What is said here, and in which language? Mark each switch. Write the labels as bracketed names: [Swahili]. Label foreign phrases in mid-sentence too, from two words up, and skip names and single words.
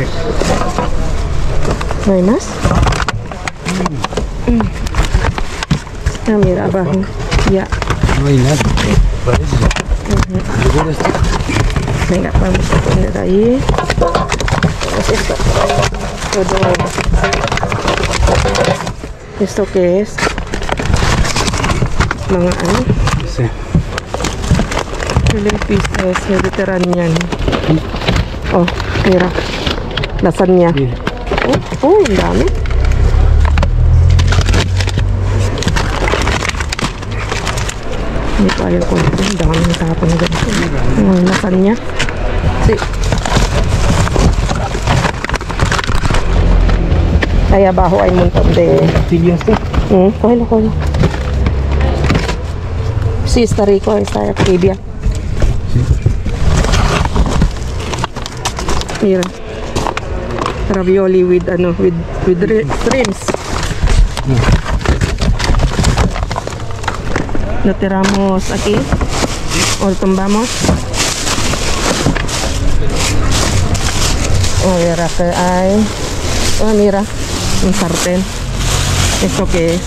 [Spanish] ¿No hay más? Ah, mira, abajo. Ya. No hay nada. Parece. Yo veo esto. Venga, vamos a poner ahí. Esto. ¿Esto qué es? [Filipino] Mga ano? [Spanish] Sí. [English] Philippines Mediterranean. [Spanish] Oh, mira. Lasagna. Mira. [Filipino] Oh, ang dami. Hindi ko ayaw ko. Ang dami ng tapon na ganito. [Spanish] Lasagna. Sí. Ahí abajo hay un montón de... Tortillas. Cógelo, cógelo. Sí, está rico, está tibia. Mira. [English] Ravioli with shrimps. [Spanish] Lo tiramos aquí. O lo tumbamos. Oh, mira que hay. Oh, mira. Un sartén. ¿Esto qué es?